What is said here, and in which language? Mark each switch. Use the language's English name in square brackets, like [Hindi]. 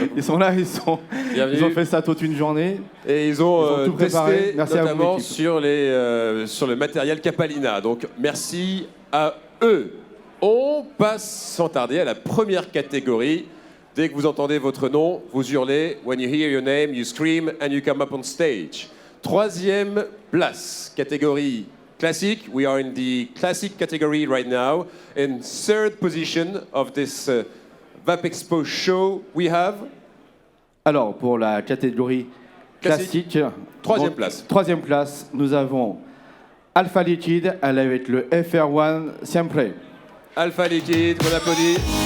[French] Ils sont là, ils ont fait ça toute une journée. Et ils ont tout testé merci notamment à vous, sur le matériel Capalina. Donc merci à eux. On passe sans tarder à la première catégorie. Dès que vous entendez votre nom, vous hurlez. [English] When you hear your name, you scream and you come up on stage. [French] 3e place, catégorie classique. [English] We are in the classic category right now. In 3rd position of this VapExpo show, we have... [French] Alors, pour la catégorie classique, 3e place. 3e place, nous avons Alpha Liquid avec le FR1 Siempre. Alpha Liquid, on applaudit.